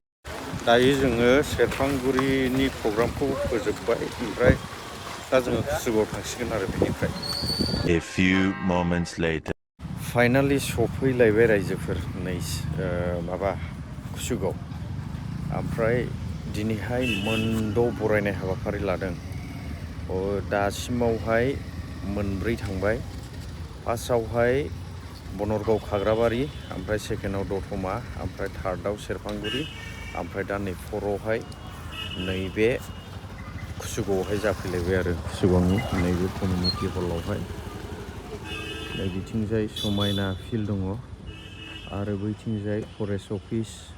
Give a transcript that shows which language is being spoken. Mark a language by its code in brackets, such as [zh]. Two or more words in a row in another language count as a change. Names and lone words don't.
[brx] दायो जोङो सेरफांगुरिनि प्रग्रामखौ फोजोबबाय ओमफ्राय दा जोङो कुसुगाव थांसिगोन आरो बेनिफ्राय [en] A few moments later. [brx] फाइनालि सफैलायबाय रायजोफोर नै माबा कुसुगाव ओमफ्राय दिनैहाय मोनद' बरायनाय हाबाफारि लादों दासिमावहाय मोनब्रै थांबाय फार्स्टआवहाय बनरगाव खाग्राबारि ओमफ्राय सेकेन्डआव दतमा ओमफ्राय थार्डआव सेरफांगुरि ओमफ्राय दा नै फरआवहाय नैबे कुसुगावहाय जाफैलायबाय आरो कुसुगावनि नैबे [en] community hallआवहाय [brx] नै बिथिंजाय समायना फिल्ड दङ आरो बैथिंजाय [en] forest office